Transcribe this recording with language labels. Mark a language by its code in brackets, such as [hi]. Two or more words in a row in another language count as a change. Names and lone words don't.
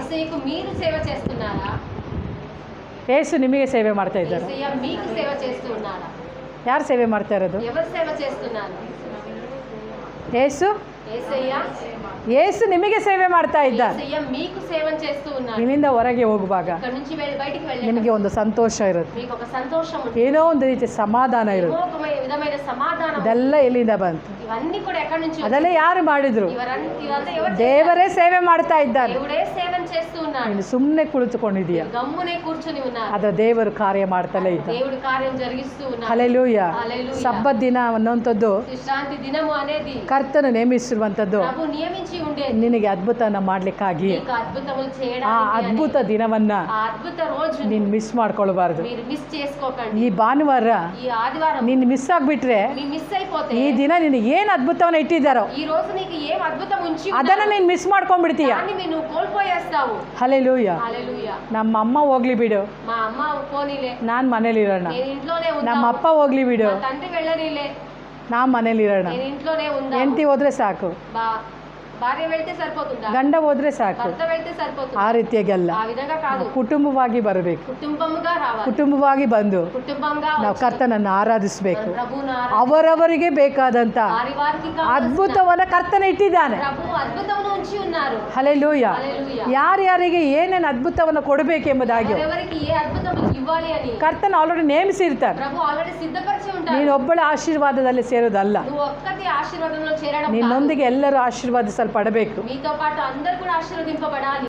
[te] యేసయ్యకు మీరు సేవ చేస్తున్నారా? [kn] ಯೇಸು ನಿಮಗೆ ಸೇವೆ ಮಾಡ್ತಾ ಇದ್ದಾರೆ. [te] యేసయ్య మీకు సేవ చేస్తూ ఉన్నారా? [kn] ಯಾರು ಸೇವೆ ಮಾಡ್ತಾ ಇರೋದು? [te] ఎవరు సేవ చేస్తున్నారు? [kn] ಯೇಸು. ಯೇಸು ನಿಮಗೆ ಸೇವೆ ಮಾಡ್ತಾ ಇದ್ದಾರೆ. [te] యేసయ్య మీకు సేవ చేస్తూ ఉన్నారు. [kn] ಇಲ್ಲಿಂದ ಹೊರಗೆ ಹೋಗುವಾಗ [te] ఇక్కడ నుంచి బయటికి వెళ్ళి [kn] ನಿಮಗೆ ಒಂದು ಸಂತೋಷ ಇರುತ್ತೆ, [te] మీకు ఒక సంతోషం ఉంటుంది. [kn] ಏನೋ ಒಂದು ರೀತಿ ಸಮಾಧಾನ ಇರುತ್ತೆ. [te] ఒక విధమైన సమాధానం. [kn] ಅದೆಲ್ಲ ಎಲ್ಲಿಂದ ಬಂತು? [te] ఇవన్నీ కూడా ఎక్కడి నుంచి? [kn] ಅದೆಲ್ಲ ಯಾರು ಮಾಡಿದ್ರು? [te] ఇవంతా ఎవరు? [kn] ದೇವರೇ ಸೇವೆ ಮಾಡ್ತಾ ಇದ್ದಾರೆ. [te] దేవుడే సేవం చేస్తూ ఉన్నాడు. [kn] ನೀನು ಸುಮ್ಮನೆ ಕುಳಿತುಕೊಂಡಿದೀಯ, [te] గమ్మునే కూర్చొని ఉన్నారు. [kn] ಅದರ ದೇವರು ಕಾರ್ಯ ಮಾಡ್ತಲೇ ಇದ್ದ. [te] దేవుడు కార్యం జరిగిస్తూ ఉన్నాడు. [kn] ಹಲ್ಲೆಲೂಯಾ. [te] హల్లెలూయా. [kn] ಸಬ್ಬತ್ ದಿನ ಅನ್ನುವಂಥದ್ದು [te] విశ్రాంతి దినము అనేది [kn] ಕರ್ತನು ನೇಮಿಸಿರುವಂಥದ್ದು [te] ప్రభు నియమించి ఉండేది. [kn] ನಿನಗೆ ಅದ್ಭುತನ ಮಾಡ್ಲಿಕ್ಕಾಗಿ. [te] నీకు అద్భుతములు [kn] ಆ [te] చేయడానికి [kn] ಅದ್ಭುತ ದಿನವನ್ನ [te] ఆ అద్భుత రోజు [kn] ನೀನು ಮಿಸ್ ಮಾಡ್ಕೊಳ್ಬಾರ್ದು. [te] మీరు మిస్ చేసుకోకండి. [kn] ಈ ಭಾನುವಾರ [te] ఈ ఆదివారం [kn] ನೀನು ಮಿಸ್ ಆಗ್ಬಿಟ್ರೆ [te] మీ మిస్ అయిపోతే [kn] ಈ ದಿನ ನಿನಗೆ ಏನು ಅದ್ಭುತವನ್ನ ಇಟ್ಟಿದ್ದಾರೋ [te] ఈ రోజు నీకు ఏం అద్భుతం ఉంచి [kn] ಅದನ್ನ ನೀನು ಮಿಸ್ ಮಾಡ್ಕೊಂಡ್ಬಿಡ್ತೀಯ. [te] దాన్ని నువ్వు కోల్పోయేస్తావు. [kn] ಹಲ್ಲೆಲೂಯಾ. [te] హల్లెలూయా. [kn] ನಮ್ಮ ಅಮ್ಮ ಹೋಗ್ಲಿ ಬಿಡು, [te] మా అమ్మ పోనీలే, [kn] ನಾನು ಮನೇಲಿರೋಣ. [te] నేను ఇంట్లోనే [kn] ನಮ್ಮ [te] ఉంటా. [kn] ಅಪ್ಪ ಹೋಗ್ಲಿ ಬಿಡು, [te] మా తండ్రి వెళ్ళనీలే, [kn] ನಾ ಮನೇಲಿರೋಣ. [te] నేను ఇంట్లోనే ఉందా. [kn] ಹೆಂಡತಿ ಹೋದ್ರೆ ಸಾಕು, [te] భార్య వెళ్తే సరిపోతుందా? [kn] ಗಂಡ ಹೋದ್ರೆ ಸಾಕು. [te] భర్త వెళ్తే సరిపోతుందా? [kn] ಆ ರೀತಿಯಾಗಿ ಅಲ್ಲ, [te] ఆ విధంగా కాదు. [kn] ಕುಟುಂಬವಾಗಿ ಬರಬೇಕು. [te] కుటుంబముగా రావాలి. [kn] ಕುಟುಂಬವಾಗಿ ಬಂದು [te] కుటుంబంగా [kn] ನಾವು [te] వచ్చి [kn] ಕರ್ತನನ್ನು ಆರಾಧಿಸಬೇಕು. [te] ప్రభువును [kn] ಅವರವರಿಗೆ ಬೇಕಾದಂತ [te] వారి వారికి కావాల్సిన [kn] ಅದ್ಭುತವನ್ನ ಕರ್ತನ ಇಟ್ಟಿದ್ದಾನೆ. [te] ప్రభు అద్భుతమును ఉంచి ఉన్నారు. [kn] ಹಲ್ಲೆಲೂಯಾ. [te] హల్లెలూయా. [kn] ಯಾರ್ಯಾರಿಗೆ ಏನೇನು ಅದ್ಭುತವನ್ನು ಕೊಡಬೇಕೆಂಬುದಾಗಿ [te] ఎవరికి ఏ అద్భుతములు ఇవ్వాలి అని [kn] ಕರ್ತನ ಆಲ್ರೆಡಿ ನೇಮಿಸಿರ್ತಾನೆ. [te] ప్రభు ఆల్రెడీ సిద్ధపరిచి ఉంటారు. [kn] ನೀನೊಬ್ಬಳ ಆಶೀರ್ವಾದದಲ್ಲಿ ಸೇರೋದಲ್ಲ, [te] నువ్వు ఒక్కటి ఆశీర్వాదంలో చేరడం కాదు. [kn] ನಿನ್ನೊಂದಿಗೆ ಎಲ್ಲರೂ ಆಶೀರ್ವಾದಿಸಲ್ಪಡಬೇಕು. [te] మీతో పాటు అందరూ కూడా ఆశీర్వదింపబడాలి.